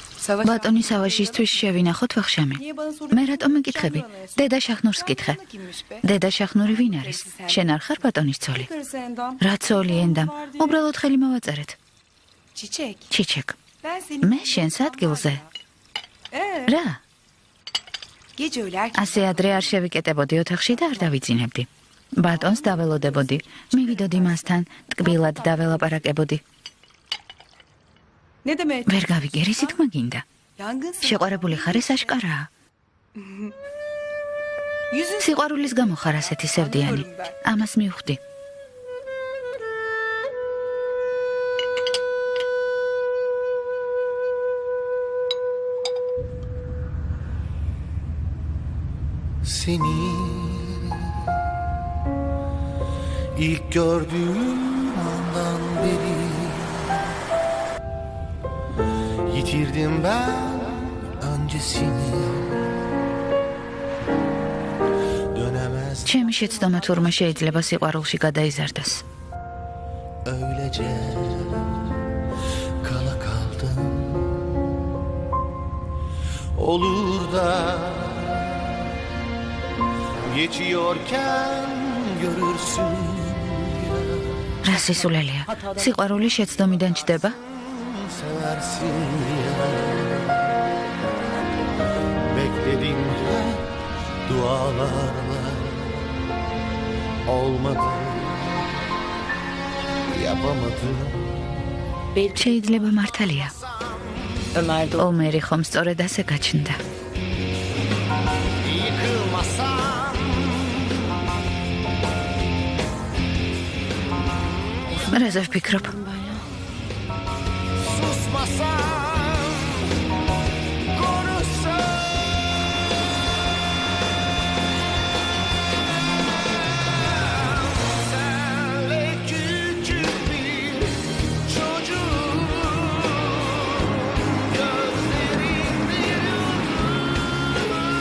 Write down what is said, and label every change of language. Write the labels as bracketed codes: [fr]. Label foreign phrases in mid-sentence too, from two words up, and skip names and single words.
[ka] Savaş. ბატონი სავაშისთვის შევინახოთ ვახშამი. [tr] Niye bana soruyorsun? [ka] მე რატომ მეკითხები? დედა შახნურს კითხე. [tr] Kimmiş be? [ka] დედა შახნური ვინ არის? შენ არ ხარ ბატონის ცოლი? [tr] Karısı Endam. [ka] რა ცოლი ენდამ? უბრალოდ ხელი მოვაწერეთ. Çiçek. ჩიჩეკ. [tr] Ben seni... [ka] მე შენს ადგილზე. რა? [tr] Gece öyle erken. [ka] ასე ადრე არ შევიკეტებოდი ოთახში და არ დავიძინებდი. ბატონს დაველოდებოდი. მივიდოდი მასთან, ტკბილად დაველაპარაკებოდი. [tr] Ne demek? [ka] ვერ გავიგერი სიტყვა გინდა. [tr] Yangın [ka] შეყვარებული ხარ ეს აშკარაა. [tr] Yüzün [ka] სიყვარულის გამო ხარ ასეთი სევდიანი. ამას მივხვდი. [tr] Seni ilk gördüğüm andan beri yitirdim ben öncesini dönemez [ka] ჩემი შეცდომა თურმე შეიძლება სიყვარულში გადაიზარდას. [tr] öylece kala kaldım olur da geçiyorken görürsün [ka] რა სისულელია? სიყვარული შეცდომიდან ჩდება? [tr] seversin ya bekledim hep dualarla olmadı yapamadım [ka] შეიძლება მართალია. ომერი ხომ სწორედ ასე გაჩნდა. [tr] yıkılmasam [ka] რაზე ვფიქრობ? [tr] susmasam konuşsam senle küçük bir çocuğum gözlerin bir yudum